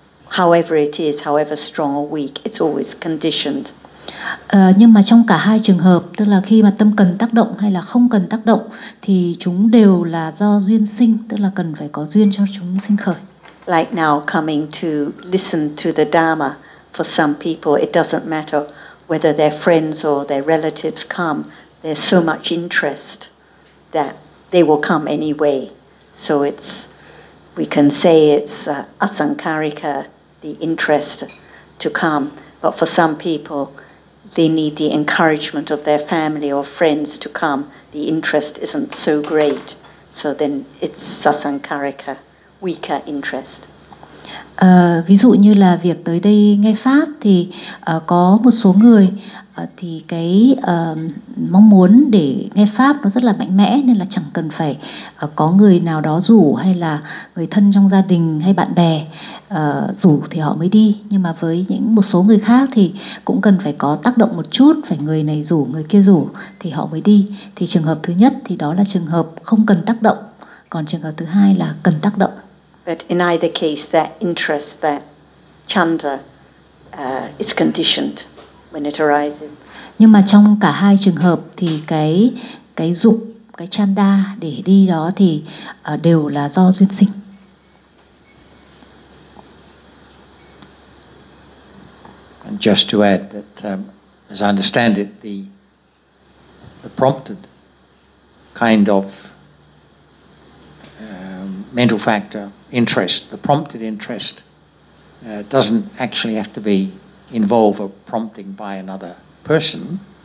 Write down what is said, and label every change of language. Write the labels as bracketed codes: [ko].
[en] However it is, however strong or weak, it's always conditioned. [vi] Nhưng mà trong cả hai trường hợp, tức là khi mà tâm cần tác động hay là không cần tác động, thì chúng đều là do duyên sinh, tức là cần phải có duyên cho chúng sinh khởi. [en] Like now coming to listen to the Dharma, for some people it doesn't matter whether their friends or their relatives come, there's so much interest that they will come anyway. So it's, we can say it's asankarika, the interest to come, but for some people they need the encouragement of their family or friends to come, the interest isn't so great, so then it's sasankarika, weaker interest. [vi] Ví dụ như là việc tới đây nghe Pháp thì có một số người thì cái mong muốn để nghe Pháp nó rất là mạnh mẽ, nên là chẳng cần phải có người nào đó rủ hay là người thân trong gia đình hay bạn bè rủ thì họ mới đi. Nhưng mà với những một số người khác thì cũng cần phải có tác động một chút, phải người này rủ, người kia rủ thì họ mới đi. Thì trường hợp thứ nhất thì đó là trường hợp không cần tác động, còn trường hợp thứ hai là cần tác động. [en] But in either case, that interest, that chanda, is conditioned when it arises. [vi] Nhưng mà trong cả hai trường hợp thì cái dục, cái chanda để đi đó thì đều là do duyên sinh. [en] And just to add that, as I understand it, the prompted kind of mental factor, interest, the prompted interest doesn't actually have to be involve a prompting by another person.